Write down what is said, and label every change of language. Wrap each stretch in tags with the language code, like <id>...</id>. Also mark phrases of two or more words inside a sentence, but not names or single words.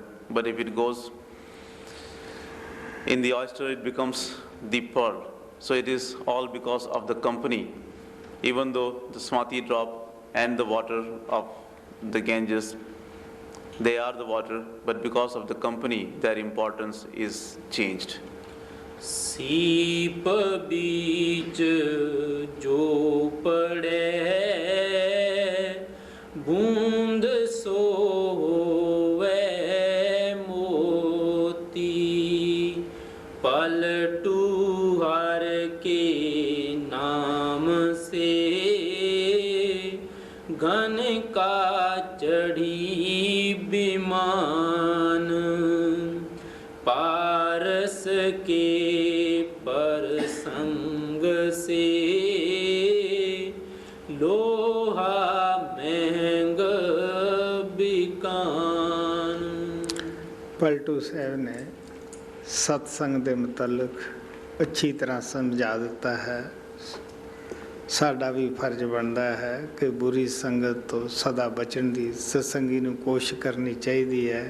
<en>But if it goes in the oyster, it becomes the pearl. So it is all because of the company. Even though the Swati drop and the water of the Ganges, they are the water, but because of the company, their importance is changed.</en> <hi>सीप बीच जो पड़े बूंद सो होवे मोती पलटू हर के नाम से घन का चढ़ी विमान पारस के परस लोहा महंग बिकान।</hi> <pa>ਪਲਟੂ ਸਾਹਿਬ ਨੇ ਸਤਸੰਗ ਦੇ ਮੁਤਲਕ ਅੱਛੀ ਤਰ੍ਹਾਂ ਸਮਝਾ ਦਿੱਤਾ ਹੈ। ਸਾਡਾ ਵੀ ਫਰਜ਼ ਬਣਦਾ ਹੈ ਕਿ ਬੁਰੀ ਸੰਗਤ ਤੋਂ ਸਦਾ ਬਚਣ ਦੀ ਸਤਸੰਗੀ ਨੂੰ ਕੋਸ਼ਿਸ਼ ਕਰਨੀ ਚਾਹੀਦੀ ਹੈ।</pa>